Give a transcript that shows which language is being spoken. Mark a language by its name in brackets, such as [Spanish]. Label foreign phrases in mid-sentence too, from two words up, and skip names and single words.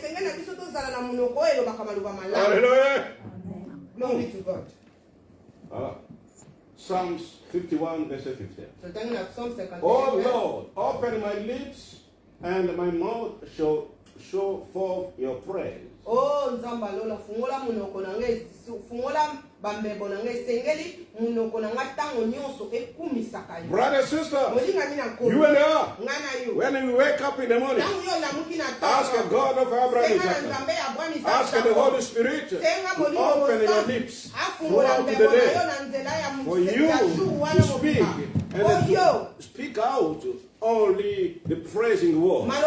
[English] Hallelujah. Glory to God. Psalms 51, verse 15. Oh Lord, open my lips, and my mouth shall show forth your praise. [Lingala] Oh Nzambe lola fungola munoko na nge fungola bambebo na nge sengeli munoko na ngatango nyonso ekumisaka yo. [English] Brother, sister, you and I, when we wake up in the morning, ask God of Abraham, ask the Holy Spirit to open your lips throughout the day for you to speak and to speak out only the praising word.